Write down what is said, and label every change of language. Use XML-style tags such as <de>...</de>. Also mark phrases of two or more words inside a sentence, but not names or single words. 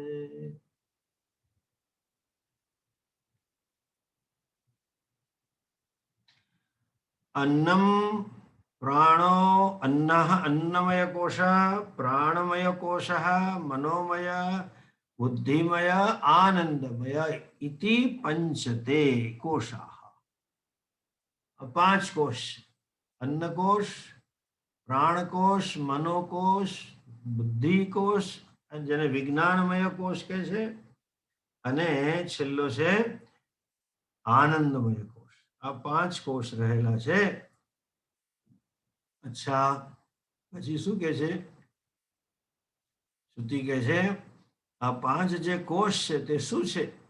<sa>अन्नम प्राणो अन्नः अन्नमय कोश, प्राणमय कोश, मनोमय बुद्धिमय आनंदमय इति पंचते कोशाः. 5 कोश, अन्न कोश, प्राण कोश, मनोकोश, बुद्धि कोश,</sa> <gu>જેને વિજ્ઞાનમય કોશ કહે છે, અને છેલ્લો છે આનંદમય કોશ. આ 5 કોષ રહેલા છે. અચ્છા, પછી શું કે છે? શ્રુતિ કહે છે આ 5 જે કોષ છે તે શું છે?</gu>